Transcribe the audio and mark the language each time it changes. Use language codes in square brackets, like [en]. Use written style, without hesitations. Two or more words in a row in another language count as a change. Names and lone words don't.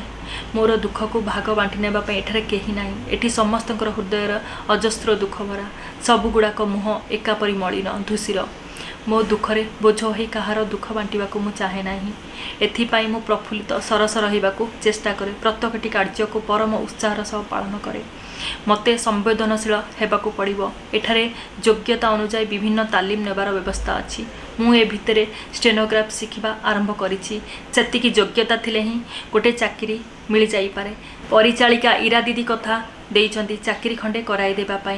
[or] ମୋର ଦୁଃଖ କୁ ଭାଗ ବାଣ୍ଟି ନେବା ପାଇଁ ଏଠାରେ କେହି ନାହିଁ। ଏଠି ସମସ୍ତଙ୍କର ହୃଦୟର ଅଜସ୍ର ଦୁଃଖ ଭରା ସବୁ ଗୁଡ଼ାକ ମୁହଁ ଏକାପରି ମଳିନ ଧୂସର। ମୋ ଦୁଃଖରେ ବୋଝ ହୋଇ କାହାର ଦୁଃଖ ବାଣ୍ଟିବାକୁ ମୁଁ ଚାହେଁ ନାହିଁ। ଏଥିପାଇଁ ମୁଁ ପ୍ରଫୁଲ୍ଲିତ ସରସ ରହିବାକୁ ଚେଷ୍ଟା କରେ। ପ୍ରତ୍ୟେକଟି କାର୍ଯ୍ୟ କୁ ପରମ ଉତ୍ସାହର ସହ ପାଳନ କରେ। ମତେ ସମ୍ବେଦନଶୀଳ ହେବାକୁ ପଡ଼ିବ। ଏଠାରେ ଯୋଗ୍ୟତା ଅନୁସାରେ ବିଭିନ୍ନ ତାଲିମ ନେବାର ବ୍ୟବସ୍ଥା ଅଛି। ମୁଁ ଏ ଭିତରେ ଷ୍ଟେନୋଗ୍ରାଫ ଶିଖିବା ଆରମ୍ଭ କରିଛି। ସେତିକି ଯୋଗ୍ୟତା ଥିଲେ ହିଁ ଗୋଟେ ଚାକିରି ମିଳି ଯାଇ ପାରେ। ପରିଚାଳିକା ଇରା ଦିଦି କଥା ଦେଇଛନ୍ତି ଚାକିରି ଖଣ୍ଡେ କରାଇ ଦେବା ପାଇଁ।